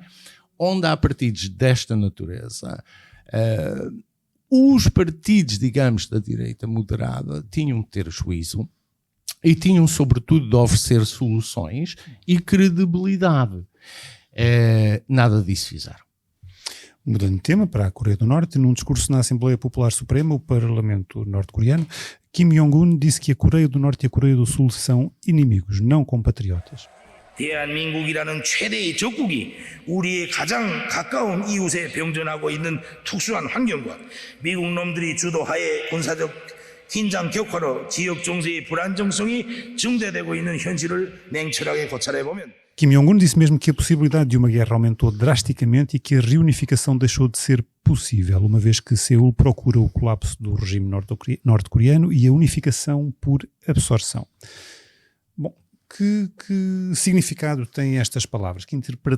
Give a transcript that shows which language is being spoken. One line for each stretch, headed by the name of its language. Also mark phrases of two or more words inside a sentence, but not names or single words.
Portuguese: Onde há partidos desta natureza, os partidos, digamos, da direita moderada tinham de ter juízo e tinham, sobretudo, de oferecer soluções e credibilidade. Nada disso fizeram. Mudando de tema para a Coreia do Norte, num discurso na Assembleia Popular Suprema, o Parlamento norte-coreano, Kim Jong-un disse que a Coreia do Norte e a Coreia do Sul são inimigos, não compatriotas.
Korean: 대한민국이라는 최대의 적국이 우리의 가장 가까운 이웃에 병전하고 있는 특수한 환경과 미국 놈들이 주도하에 군사적 긴장 격화로 지역 정세의 불안정성이 증대되고 있는 현실을 냉철하게 고찰해보면
Portuguese: Kim Jong-un disse mesmo que a possibilidade de uma guerra aumentou drasticamente e que a reunificação deixou de ser possível, uma vez que Seul procura o colapso do regime norte-coreano e a unificação por absorção. Bom, que significado têm estas palavras?